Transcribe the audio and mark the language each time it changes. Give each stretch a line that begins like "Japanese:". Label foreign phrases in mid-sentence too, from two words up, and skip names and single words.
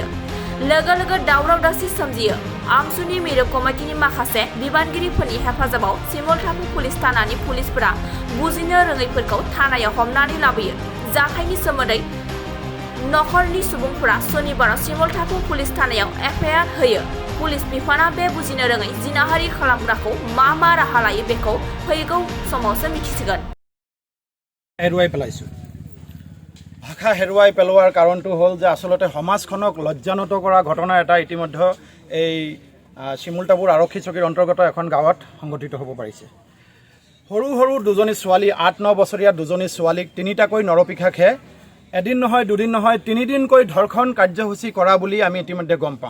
Bodo: लोगो लोगो दावराव दावसि सोमजियो। आमसुनि मिरु कमिटिनि माखासे बिबानगिरिफोरनि हेफाजाबाव सिमुलटापु पुलिस थानानि पुलिसफोरा बुजिनो रोङैफोरखौ थानायाव हमनानै लाबोयो। जाथायनि सोमोन्दै नखरनि सुबुंफोरा सनिबाराव सिमुलटापु पुलिस थानायाव एफआइआर होयो। पुलिस बिफाना बे बुजिनो रोङै जिनाहारि खालामग्राखौ मा राहा लायो बेखौ फैगौ समावसो मिथिसिगोन।
Assamese: ভাষা হেৰুৱাই পেলোৱাৰ কাৰণটো হ'ল যে আচলতে সমাজখনক লজ্জানত কৰা ঘটনা এটা ইতিমধ্যে এই চিমুলটাপুৰ আৰক্ষী চকীৰ অন্তৰ্গত এখন গাঁৱত সংঘটিত হ'ব পাৰিছে। সৰু সৰু দুজনী ছোৱালী 8-9 বছৰীয়া দুজনী ছোৱালীক তিনিটাকৈ নৰপিশাখে এদিন নহয় দুদিন নহয় 3 দিনকৈ ধৰ্ষণ কাৰ্যসূচী কৰা বুলি আমি ইতিমধ্যে গম পাওঁ।